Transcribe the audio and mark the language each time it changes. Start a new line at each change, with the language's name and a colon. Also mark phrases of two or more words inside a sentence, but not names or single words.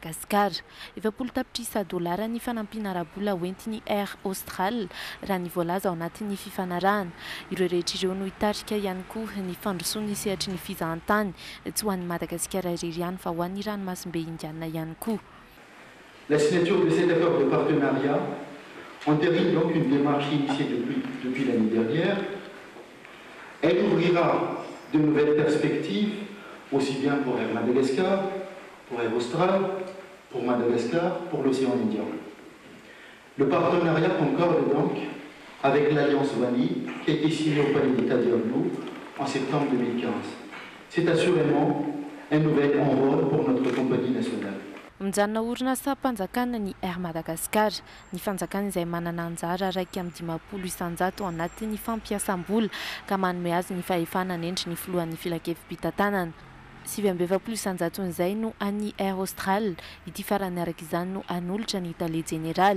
Malagasy: $20 tapitrisa ny fanampiana rabola hoentin'ny Air Austral raha ny voalaza ao anatin'ny fifanarahana. Ireo rehetra ireo no hitarika ihany koa ny fandrosoana sehatry ny fizahantany tsy ho an'ny Madagasikara irery ihany fa ho an'ny ranomasimbe indiana ihany koa.
French: La signature de cet accord de partenariat entérine donc une démarche initiée depuis l'année dernière. Elle ouvrira de nouvelles perspectives, aussi bien pour Air Madagascar, pour Air Austral, pour Madagascar, pour l'océan Indien. Le partenariat concorde donc avec l'Alliance Vanille qui a été signée au Palais d'État d'Erno en septembre 2015. C'est assurément un nouvel envol pour notre compagnie nationale.
Malagasy: Mijanona orinasa mpanjakana ny Air Madagascar, ny fanjakana izay manana anjara raiky amin'ny 20 isanjato ao anatin'ny fampiasam-bola ka manome azy ny fahefanana endry ny filohan'ny filakevim-pitantanana. 720 isanjaton'izay no an'ny Air Austral, ity farany araka izany no anolotra ny Italie Générale.